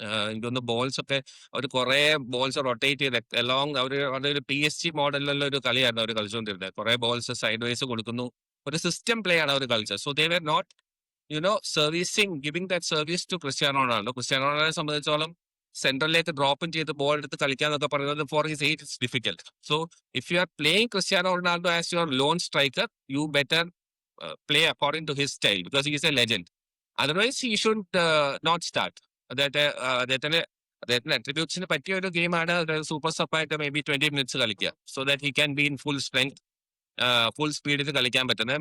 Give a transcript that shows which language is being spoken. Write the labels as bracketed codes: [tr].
[ml] എനിക്ക് തോന്നുന്നു ബോൾസ് ഒക്കെ അവർ കുറെ ബോൾസ് റൊട്ടേറ്റ് ചെയ്ത് അലോങ് ഒരു PSG മോഡലിലുള്ള ഒരു കളിയായിരുന്നു അവർ കളിച്ചുകൊണ്ടിരുന്നത്. കുറെ ബോൾസ് സൈഡ് വൈസ് കൊടുക്കുന്നു, ഒരു സിസ്റ്റം പ്ലേ ആണ് അവർ കളിച്ചത്. [en] So they were not giving that service to Cristiano Ronaldo. [ml] Cristiano Ronaldo സംബന്ധിച്ചോളം സെൻട്രലിലേക്ക് ഡ്രോപ്പും ചെയ്ത് ബോൾ എടുത്ത് കളിക്കാന്നൊക്കെ പറയുന്നത് [en] For his age it's difficult. So if you are playing Cristiano Ronaldo as your lone striker, you better play according to his style because he is a legend. Otherwise he should not start. [ml] അദ്ദേഹത്തിന്റെ അട്രിബ്യൂട്ട്സിന് പറ്റിയ ഒരു ഗെയിമാണ് super സപ്പായിട്ട് may be 20 minutes കളിക്കുക, [en] so that he can be in full strength, [ml] full സ്പീഡിൽ കളിക്കാൻ പറ്റുന്നത്.